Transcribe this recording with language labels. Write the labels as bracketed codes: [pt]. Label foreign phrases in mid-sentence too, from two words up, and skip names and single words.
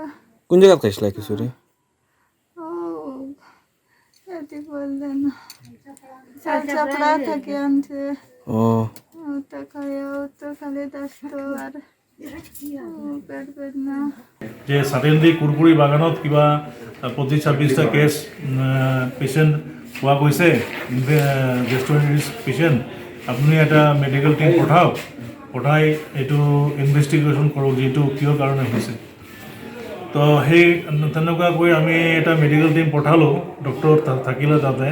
[bn] কোন জায়গা খাইছিলা খিচুড়ি? ও এটি বললেন চাপড়া থেকে আনছে। ও ওটা খাইয়া তো খালি দস্ত আর পেট বেদনা। [as] যে সাডেনলি কুৰকুৰি বাগানত কিবা 25-26টা [en] case patient [as] পোৱা গৈছে, [en] gastroenteritis patient. [as] আপুনি এটা [en] medical team [as] পঠাই এইটো ইনভেষ্টিগেশ্যন কৰক যিটো কিয় কাৰণে হৈছে। তো সেই তেনেকুৱাকৈ আমি এটা [en] medical team [as] পঠালোঁ, ডক্টৰ থাকিলে তাতে।